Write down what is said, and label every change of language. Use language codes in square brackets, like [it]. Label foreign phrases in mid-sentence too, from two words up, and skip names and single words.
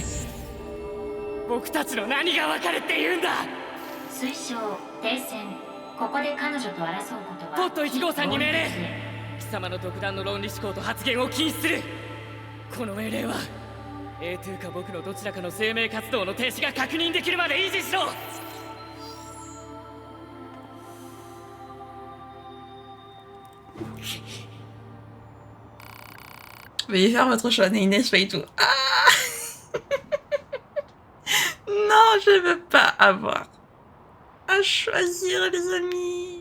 [ja] 僕たちの何が分かるって言うんだ。推奨停戦。ここで彼女と争うことはポット1号さんに命令。非貴様の独断の論理思考と発言を禁止する。この命令は A2 か僕のどちらかの生命活動の停止が確認できるまで維持しろ。 [fr] Veuillez faire votre choix, Inès, pas du tout. Ah non, je veux pas avoir à choisir, les amis.